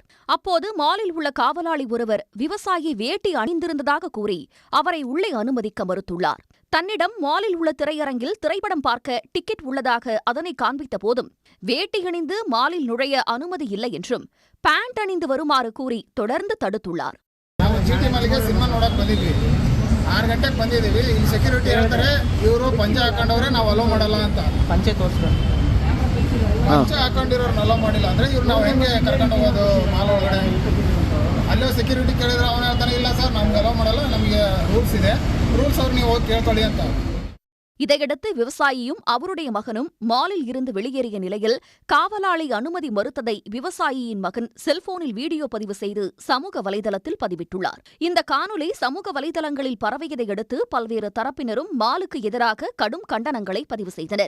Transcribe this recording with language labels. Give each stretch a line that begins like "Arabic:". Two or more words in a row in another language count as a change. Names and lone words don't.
Tamil: அப்போது மாலில் உள்ள காவலாளி ஒருவர் விவசாயி வேட்டி அணிந்திருந்ததாக கூறி அவரை உள்ளே அனுமதிக்க மறுத்துள்ளார். தன்னிடம் மாலில் உள்ள திரையரங்கில் திரைப்படம் பார்க்க டிக்கெட் உள்ளதாக அதனை காண்பித்த போதும் வேட்டி அணிந்து மாலில் நுழைய அனுமதி இல்லை என்றும் பேண்ட் அணிந்து வருமாறு கூறி தொடர்ந்து தடுத்துள்ளார்.
Kannada: 6 ಗಂಟೆಗೆ ಬಂದಿದ್ದೀವಿ. ಇಲ್ಲಿ ಸೆಕ್ಯೂರಿಟಿ ಹೇಳ್ತಾರೆ ಇವರು ಪಂಚೆ ಹಾಕೊಂಡವ್ರೆ ನಾವು ಅಲೋ ಮಾಡಲ್ಲ ಅಂತ. ಪಂಚೆ ಹಾಕೊಂಡಿರೋರು ಅಲೋ ಮಾಡಿಲ್ಲ ಅಂದರೆ ಇವ್ರು ನಾವು ಹೆಂಗೆ ಕರ್ಕೊಂಡು ಹೋಗೋದು ಮಾಲ್ ಒಳಗಡೆ? ಅಲ್ಲೇ ಸೆಕ್ಯೂರಿಟಿ ಕೇಳಿದ್ರೆ ಅವನು ಹೇಳ್ತಾನೆ ಇಲ್ಲ ಸರ್ ನಮ್ಗೆ ಅಲೋ ಮಾಡಲ್ಲ, ನಮಗೆ ರೂಲ್ಸ್ ಇದೆ, ರೂಲ್ಸ್ ಅವ್ರು ನೀವು ಹೋಗಿ ಕೇಳ್ಕೊಳ್ಳಿ ಅಂತ.
Tamil: இதையடுத்து விவசாயியும் அவருடைய மகனும் மாலில் இருந்து வெளியேறிய நிலையில் காவலாளி அனுமதி மறுத்ததை விவசாயியின் மகன் செல்போனில் வீடியோ பதிவு செய்து சமூக வலைதளத்தில் பதிவிட்டுள்ளார். இந்த காணொலி சமூக வலைதளங்களில் பரவியதை அடுத்து பல்வேறு தரப்பினரும் மாலுக்கு எதிராக கடும் கண்டனங்களை பதிவு செய்தனர்.